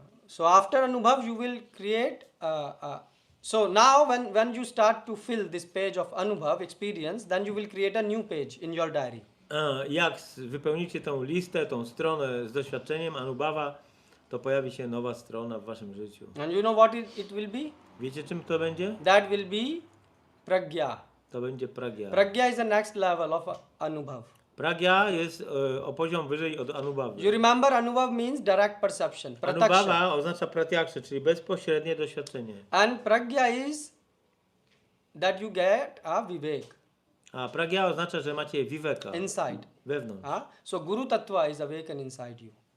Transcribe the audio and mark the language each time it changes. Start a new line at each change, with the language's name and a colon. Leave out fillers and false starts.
English: So after Anubhav, you will create. So now, when you start to fill this page of Anubhav experience, then you will create a new page in your diary.
Polish: Jak wypełnicie tą listę, tą stronę z doświadczeniem Anubhava, to pojawi się nowa strona w waszym życiu.
English: And you know what it will be?
Polish: Wiecie, czym to będzie?
English: That will be pragya.
Polish: To będzie pragya.
English: Pragya is the next level of Anubhav.
Polish: Pragya jest o poziom wyżej od Anubhawy.
English: You remember Anubhav means direct perception, prataksha.
Polish: Anubhava oznacza pratyaksha, czyli bezpośrednie doświadczenie.
English: And pragya is that you get a vivek
Polish: A pragya oznacza, że macie viveka
English: inside.
Polish: wewnątrz.
English: So Guru Tattva is awakened inside you.